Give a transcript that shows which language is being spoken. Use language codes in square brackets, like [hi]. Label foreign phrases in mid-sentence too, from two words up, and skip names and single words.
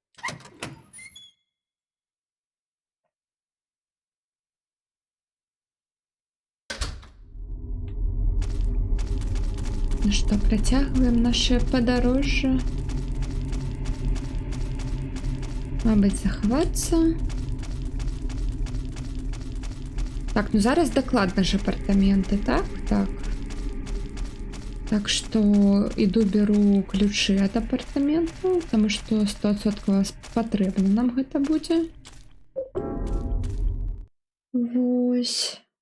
[be] Ну што, працягваем наше падарожжа. Мабыць, захавацца. Так, ну зараз дакладна ж апартаменты, так? Так. [ru] Так что иду беру ключи от апартаменту, потому что 100% [be] патрэбна нам гэта будзе. Вось.